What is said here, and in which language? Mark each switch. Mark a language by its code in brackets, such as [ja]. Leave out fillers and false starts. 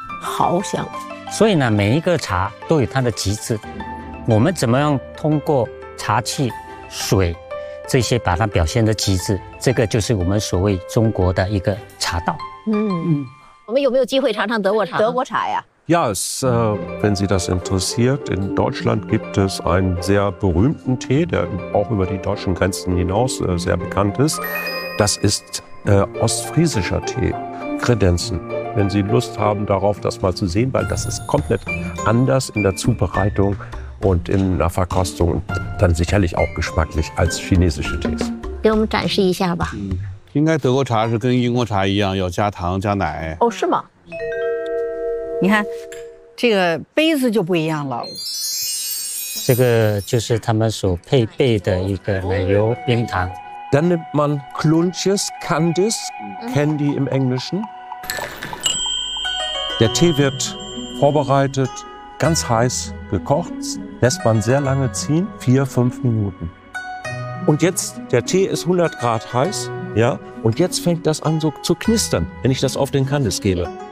[zh] 毫香。所以呢，每一个茶都有它的极致，我们怎么样通过茶器、水这些把它表现的极致，这个就是我们所谓中国的一个茶道。我们有没有机会尝尝德国茶？德国茶呀。 [de] Yes, wenn Sie das interessiert, in Deutschland gibt es einen sehr berühmten Tee, der auch über die deutschen Grenzen hinaus sehr bekannt ist. Das ist ostfriesischer Tee, Kredenzen. Wenn Sie Lust haben, darauf das mal zu sehen, weil das ist komplett anders in der Zubereitung und in der Verkostung, dann sicherlich auch geschmacklich als chinesische Tees. [zh] 给我们展示一下吧。应该德国茶是跟英国茶一样，要加糖加奶。哦，是吗？你看这个杯子就不一样了，这个就是他们所配备的一个奶油冰糖。 [de] Dann nimmt man Kluntjes Candies Candy im Englischen. Der Tee wird vorbereitet, ganz heiß gekocht, lässt man sehr lange ziehen, 4-5 Minuten. Und jetzt, der Tee ist 100 Grad heiß, ja, und jetzt fängt das an so zu knistern, wenn ich das auf den Candies gebe.